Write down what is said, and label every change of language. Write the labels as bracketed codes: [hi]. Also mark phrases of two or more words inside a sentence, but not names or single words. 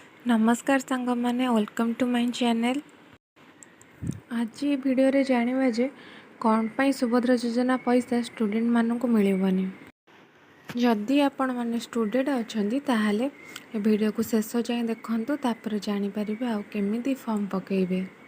[or] ନମସ୍କାର ସାଙ୍ଗମାନେ, [en] welcome to my channel। [or] ଆଜି ଏ ଭିଡ଼ିଓରେ ଜାଣିବା ଯେ କ'ଣ ପାଇଁ ସୁଭଦ୍ରା ଯୋଜନା ପଇସା ଷ୍ଟୁଡେଣ୍ଟମାନଙ୍କୁ ମିଳିବନି। ଯଦି ଆପଣମାନେ ଷ୍ଟୁଡେଣ୍ଟ ଅଛନ୍ତି, ତାହେଲେ ଏ ଭିଡ଼ିଓକୁ ଶେଷ ଯାଏଁ ଦେଖନ୍ତୁ, ତାପରେ ଜାଣିପାରିବେ ଆଉ କେମିତି ଫର୍ମ ପକେଇବେ।